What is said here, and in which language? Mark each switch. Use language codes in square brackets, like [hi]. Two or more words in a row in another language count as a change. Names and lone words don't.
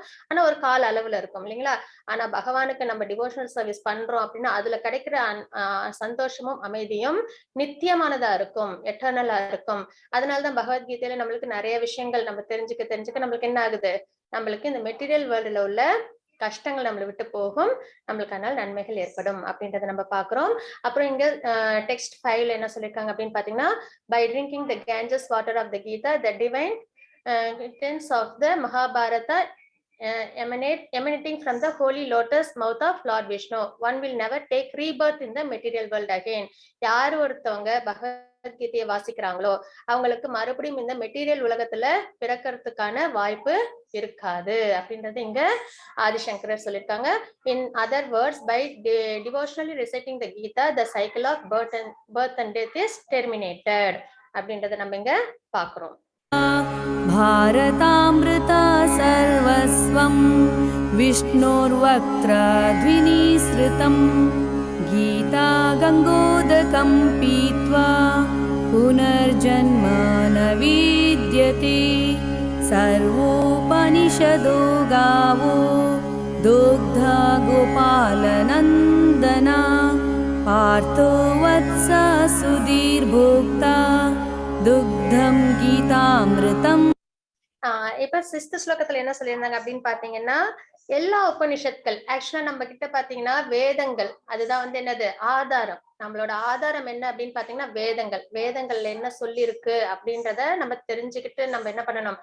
[ta] ஆனா ஒரு கால அளவுல இருக்கும் இல்லைங்களா? ஆனா பகவானுக்கு நம்ம [en] devotional service [ta] பண்றோம் அப்படின்னா அதுல கிடைக்கிற சந்தோஷமும் அமைதியும் நித்தியமானதா இருக்கும், எட்டர்னலா இருக்கும். அதனாலதான் பகவத்கீதையில நம்மளுக்கு நிறைய விஷயங்கள் நம்ம தெரிஞ்சுக்க நம்மளுக்கு என்ன ஆகுது? நம்மளுக்கு இந்த [en] material world [ta] உள்ள கஷ்டங்கள் நம்மளை விட்டு போகும். நம்மளுக்கு அதனால நன்மைகள் ஏற்படும் அப்படின்றத நம்ம பாக்குறோம். அப்புறம் இங்க டெக்ஸ்ட் 5ல என்ன சொல்லிருக்காங்க அப்படின்னு பாத்தீங்கன்னா, [en] by drinking the Ganges water of the Gita the divine contents of the Mahabharata emanating from the holy lotus mouth of Lord Vishnu. One will never take rebirth in the material world again. [ta] யார் ஒருத்தவங்க பகவத்கீதையை வாசிக்கிறாங்களோ அவங்களுக்கு மறுபடியும் இந்த மெட்டீரியல் உலகத்துல பிறக்கிறதுக்கான வாய்ப்பு இருக்காது அப்படின்றது இங்க ஆதிசங்கரர் சொல்லியிருக்காங்க. [en] In other words, by devotionally reciting the Gita, the cycle of birth and death is terminated [ta] அப்படின்றத நம்ம இங்க பாக்குறோம். [sa] भारतामृता सर्वस्वं विष्णोर्वक्त्रद्विनिसृतं गीता गङ्गोदकं पीत्वा पुनर्जन्म न विद्यते सर्वोपनिषदो गावो दुग्धा गोपालनन्दना पार्थो वत्स सुधीर्भोक्ता दुग्धं गीतामृतम्. [ta] இப்ப 6th ஸ்லோகத்துல என்ன சொல்லியிருந்தாங்க அப்படின்னு பாத்தீங்கன்னா, எல்லா உபனிஷத்கள் ஆக்சுவலா நம்ம கிட்ட பாத்தீங்கன்னா வேதங்கள் அதுதான் வந்து என்னது ஆதாரம். நம்மளோட ஆதாரம் என்ன அப்படின்னு பாத்தீங்கன்னா வேதங்கள்ல என்ன சொல்லி இருக்கு அப்படின்றத நம்ம தெரிஞ்சுக்கிட்டு நம்ம என்ன பண்ணணும்?